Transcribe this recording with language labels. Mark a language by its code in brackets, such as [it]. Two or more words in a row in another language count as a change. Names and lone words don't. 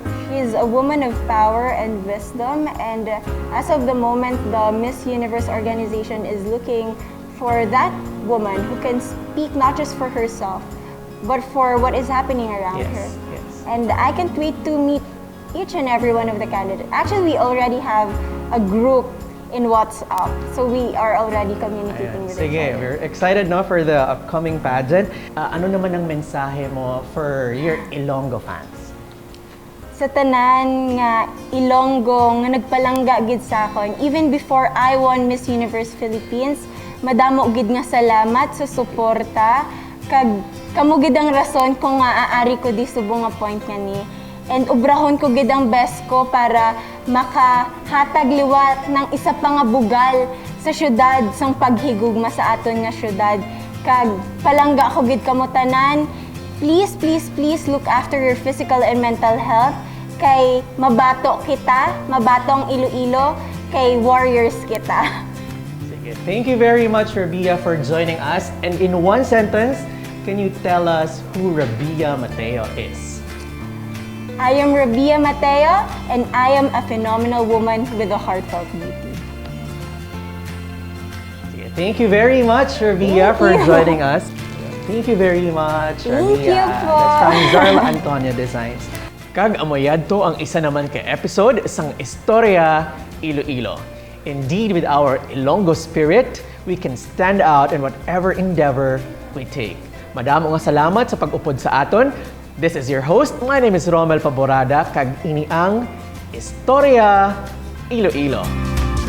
[en] She's a woman of power and wisdom, and as of the moment, the Miss Universe organization is looking for that woman who can speak not just for herself, but for what is happening around Yes, her. yes. And I can't wait to meet each and every one of the candidates. Actually, we already have a group in WhatsApp, so we are already communicating with each Sige, other. we're excited for the upcoming pageant. [tl] Ano naman ang mensahe mo [en] for your Ilonggo fans? [hil] Sa tanan nga Ilonggo nga nagpalangga gid sa akon, [en] even before I won Miss Universe Philippines, [hil] madamo gid nga salamat sa suporta kag kamo gid ang rason kung nga aari ko di subong nga point nga ni. And ubrahon ko gid ang best ko para makahatag liwat ng isa pa nga bugal sa syudad sang paghigugma sa aton nga syudad. Kag palangga ko gid kamo tanan. [en] Please, please, please look after your physical and mental health. [hil] Kay mabato kita, mabato ang Iloilo, kay warriors kita. Sige. [en] Thank you very much, Rabia, for joining us. And in one sentence, can you tell us who Rabia Mateo is? I am Rabia Mateo, and I am a phenomenal woman with a heartfelt beauty. Sige. Thank you very much, Rabia, Thank for you. joining us. Thank you very much, Thank Rabia. you po. That's from Zarla Antonio Designs. [hil] Kag amoyad to ang isa naman ka episode sang Istorya Iloilo. [en] Indeed, with our Ilonggo spirit, we can stand out in whatever endeavor we take. [hil] Madamo nga salamat sa pag-upod sa aton. [en] This is your host. My name is Romel Paborada, [hil] kag ini ang [en] Istorya Iloilo.